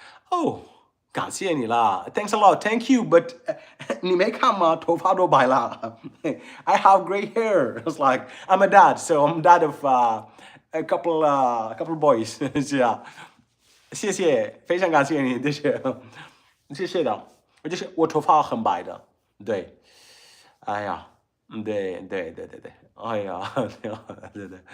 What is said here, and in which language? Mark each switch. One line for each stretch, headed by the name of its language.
Chinese: 哦，感谢你啦，
English: Thanks a lot，Thank you，but
Chinese: 你没看吗？头发都白了。
English: I have gray hair. It's like I'm a dad, so I'm dad of a couple boys.
Chinese: 是啊，谢谢，非常感谢你，谢谢的。我头发很白的。对。哎呀，对，哎呀，挺好的，对。